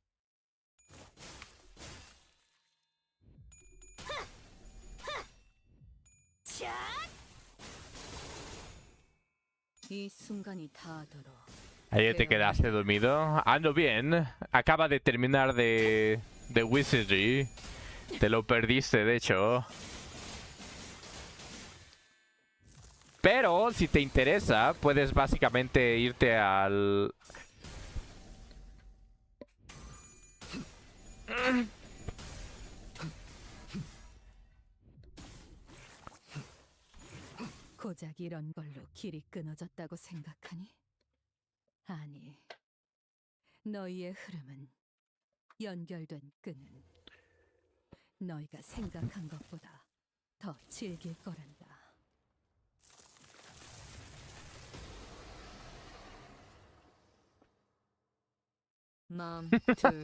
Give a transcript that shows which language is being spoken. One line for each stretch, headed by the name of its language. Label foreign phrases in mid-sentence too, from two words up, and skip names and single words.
Korean: 이 순간이 닿도록.
Spanish: Ayer te quedaste dormido. Ando bien. Acaba de terminar de Wizardry. Te lo perdiste, de hecho. Pero si te interesa, puedes básicamente irte al...
Korean: 고작 이런 걸로 길이 끊어졌다고 생각하니? 아니, 너희의 흐름은 연결된 끈은 너희가 생각한 것보다 더 질길 거란다. 마음 둘.